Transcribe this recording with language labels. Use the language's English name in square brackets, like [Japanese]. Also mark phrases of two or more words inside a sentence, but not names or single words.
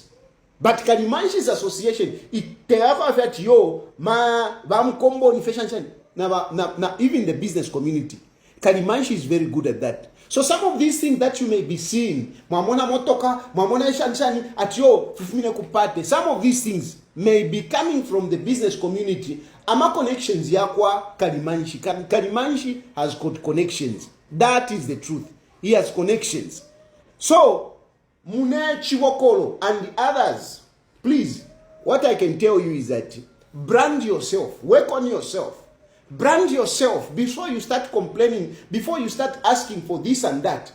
[English] But Kalimanshi's association, it affect even the business community. Kalimanshi is very good at that. So some of these things that you may be seeing, some of these things may be coming from the business community. [Bemba] Ama connections yakwa Kalimanshi. [English] Kalimanshi has got connections. That is the truth. He has connections. So Mune Chiwokolo and the others, please, what I can tell you is that brand yourself, work on yourself, brand yourself before you start complaining, before you start asking for this and that.